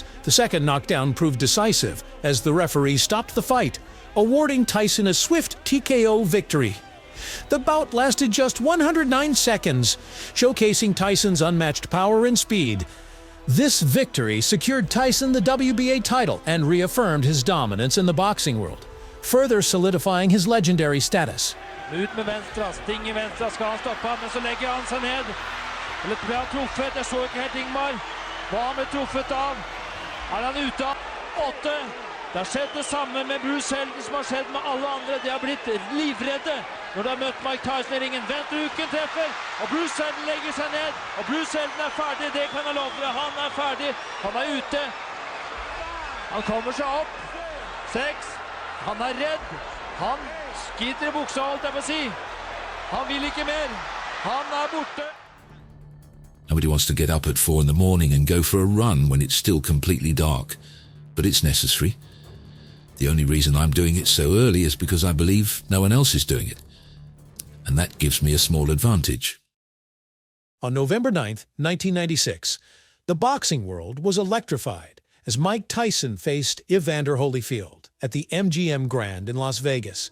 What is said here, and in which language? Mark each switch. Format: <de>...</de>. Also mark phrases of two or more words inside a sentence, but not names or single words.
<en>The second knockdown proved decisive as the referee stopped the fight, awarding Tyson a swift TKO victory. The bout lasted just 109 seconds, showcasing Tyson's unmatched power and speed. This victory secured Tyson the WBA title and reaffirmed his dominance in the boxing world, further solidifying his legendary status.</en> <sv>Ut med vänstra, sting i vänstra, ska han stoppa, men så lägger han sig ned.</sv> <no>Eller blir han truffet?</no> <sv>Jag såg inte helt Ingmar.</sv> <no>Var han med truffet av? Er han ute av? 8. Det har skjedd det samme med Bruce Seldon som har skjedd med alle andre. De har blitt livredde når de har møtt Mike Tyson i ringen. Venstrehuken treffer, og Bruce Seldon legger seg ned. Og Bruce Seldon er ferdig, det kan jeg love dere. Han er ferdig, han er ute. Han kommer seg opp. 6. Han er redd. Han skiter i buksa, alt jeg får si. Han vil ikke mer. Han er borte.</no> <en>Nobody wants to get up at 4 in the morning and go for a run when it's still completely dark. But it's necessary. The only reason I'm doing it so early is because I believe no one else is doing it. And that gives me a small advantage. On November 9th, 1996, the boxing world was electrified as Mike Tyson faced Evander Holyfield at the MGM Grand in Las Vegas.</en>